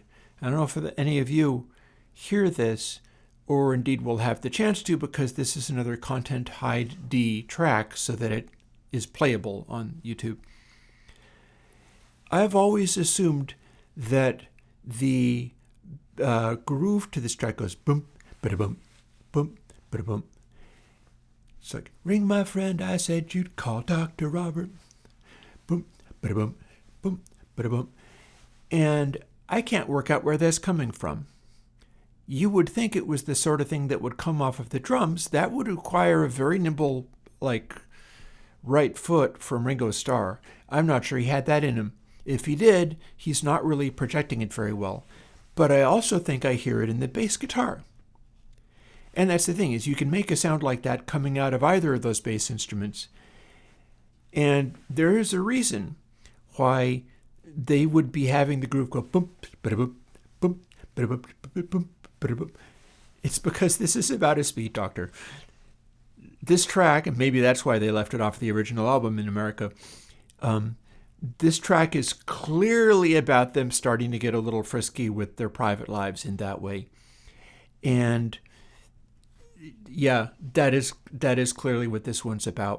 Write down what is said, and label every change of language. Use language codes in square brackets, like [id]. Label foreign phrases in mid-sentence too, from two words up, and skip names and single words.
[en] I don't know if any of you hear this or indeed will have the chance to, because this is another ContentID track so that it is playable on YouTube. I've always assumed that the groove to this track goes boom, ba-da-boom, boom, ba-da-boom. It's like, ring my friend, I said you'd call Dr. Robert. Boom, ba-da-boom, boom, ba-da-boom. And I can't work out where that's coming from. You would think it was the sort of thing that would come off of the drums. That would require a very nimble, right foot from Ringo Starr. I'm not sure he had that in him. If he did, he's not really projecting it very well. But I also think I hear it in the bass guitar. And that's the thing, is you can make a sound like that coming out of either of those bass instruments. And there is a reason why they would be having the groove go boom, ba-da-boom, boom, ba-da-boom, boom, ba-da-boom. It's because this is about a speed doctor. This track, and maybe that's why they left it off the original album in America, this track is clearly about them starting to get a little frisky with their private lives in that way. And yeah, that is clearly what this one's about.